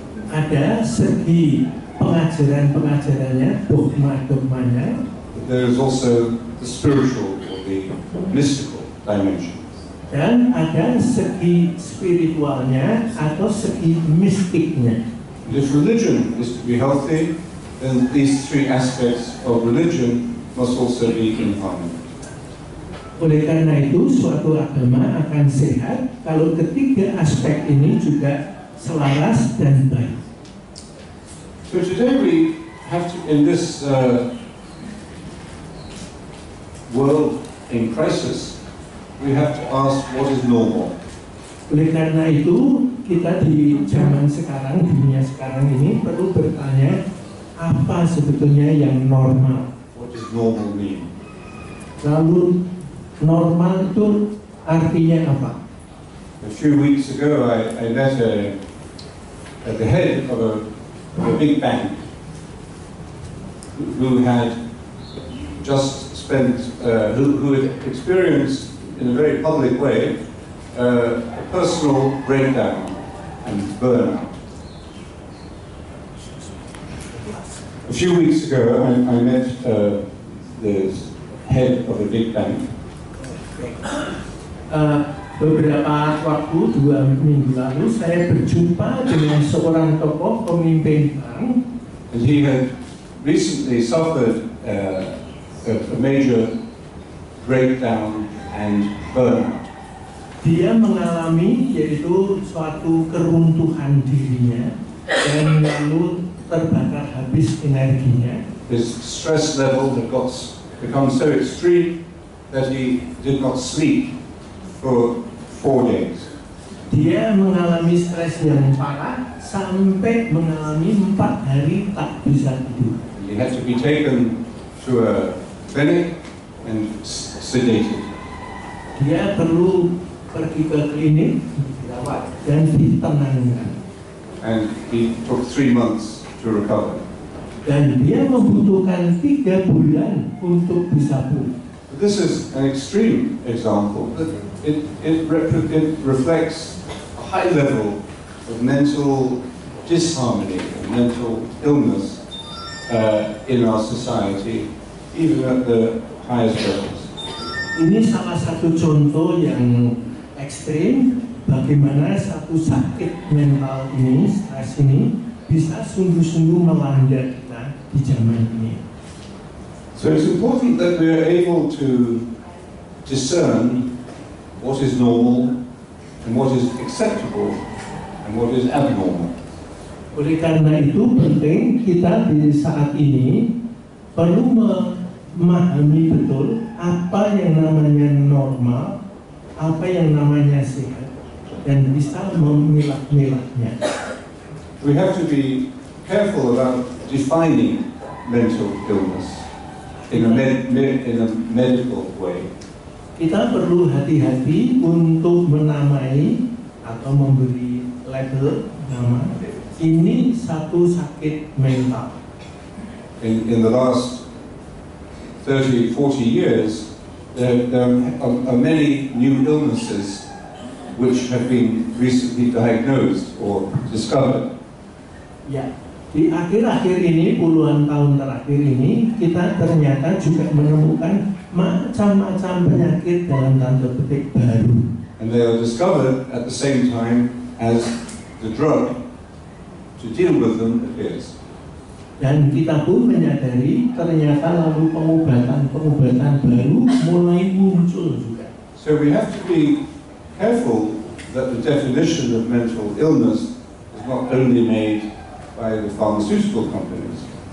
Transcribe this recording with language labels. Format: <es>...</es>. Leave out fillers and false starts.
<id>Ada segi pengajaran-pengajarannya, dogma-dogmanya.</id> <en>There is also the spiritual or the mystical dimension.</en> <id>Dan ada segi spiritualnya atau segi mistiknya.</id> <en>And if religion is to be healthy, then these 3 aspects of religion must also be in harmony.</en> <id>Oleh karena itu, suatu agama akan sehat kalau ketiga aspek ini juga selaras dan baik.</id> <en>So today we have to, in this world in crisis, we have to ask what is normal.</en> <id>Oleh karena itu, kita di zaman sekarang, dunia sekarang ini perlu bertanya apa sebetulnya yang normal.</id> <en>What does normal mean?</en> <id>Lalu normal itu artinya apa?</id> <en>A few weeks ago, I met at the head of a big bank who had just spent, who had experienced in a very public way a personal breakdown and burnout. A few weeks ago, I met the head of a big bank.</en> <id>Beberapa waktu, 2 minggu lalu, saya berjumpa dengan seorang tokoh pemimpin bank.</id> <en>And he had recently suffered a major breakdown and burnout.</en> <id>Dia mengalami yaitu suatu keruntuhan dirinya dan lalu terbakar habis energinya.</id> <en>His stress level had become so extreme that he did not sleep for 4 days.</en> <id>Dia mengalami stres yang parah sampai mengalami 4 hari tak bisa tidur.</id> <en>He had to be taken to a clinic and sedated.</en> <id>Dia perlu pergi ke klinik, dirawat dan ditenangkan.</id> <en>And he took 3 months to recover.</en> <id>Dan dia membutuhkan 3 bulan untuk bisa pulih.</id> <en>This is an extreme example, but it reflects a high level of mental disharmony and mental illness in our society, even at the highest levels.</en> <id>Ini salah satu contoh yang ekstrim bagaimana satu sakit mental ini, stres ini bisa sungguh-sungguh melanda kita di zaman ini.</id> <en>So it's important that we are able to discern what is normal and what is acceptable and what is abnormal.</en> <id>Oleh karena itu penting kita di saat ini perlu memahami betul apa yang namanya normal, apa yang namanya sehat, dan bisa memilah-milahnya.</id> <en>We have to be careful about defining mental illness in a medical way.</en> <id>Kita perlu hati-hati untuk menamai atau memberi label nama. Ini satu sakit mental.</id> <en>In the last 30, 40 years, there are many new illnesses which have been recently diagnosed or discovered.</en> <id>Ya, di akhir-akhir ini, puluhan tahun terakhir ini, kita ternyata juga menemukan macam-macam penyakit dalam tanda petik baru.</id> <en>And they are discovered at the same time as the drug to deal with them appears.</en> <id>Dan kita pun menyadari ternyata lalu pengobatan baru mulai muncul juga.</id> <en>So we have to be careful that the definition of mental illness is not only made by the pharmaceutical companies.</en>